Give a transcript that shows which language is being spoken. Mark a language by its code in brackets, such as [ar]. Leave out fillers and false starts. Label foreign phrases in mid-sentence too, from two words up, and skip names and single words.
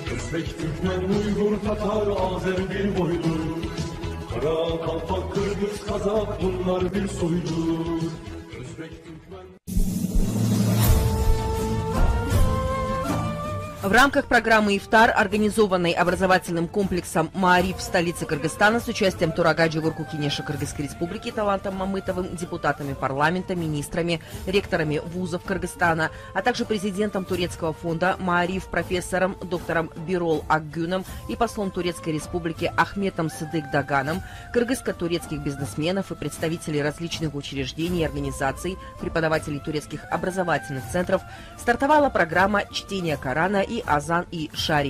[tr] Özbek, Türkmen, Uygur, Tatar, Azer bir boydur. Kara, Kalpak, Kırgız, Kazak bunlar bir soydur. Özbek, Türkmen... [ru] В рамках программы «Ифтар», организованной образовательным комплексом «Маариф» в столице Кыргызстана с участием Турагаджи Гуркукинеша Кыргызской Республики Талантом Мамытовым, депутатами парламента, министрами, ректорами вузов Кыргызстана, а также президентом турецкого фонда «Маариф» профессором доктором Бирол Акгюном и послом Турецкой Республики Ахметом Сыдык Даганом, кыргызско-турецких бизнесменов и представителей различных учреждений и организаций, преподавателей турецких образовательных центров, стартовала программа чтения Корана и Азан и Шариф.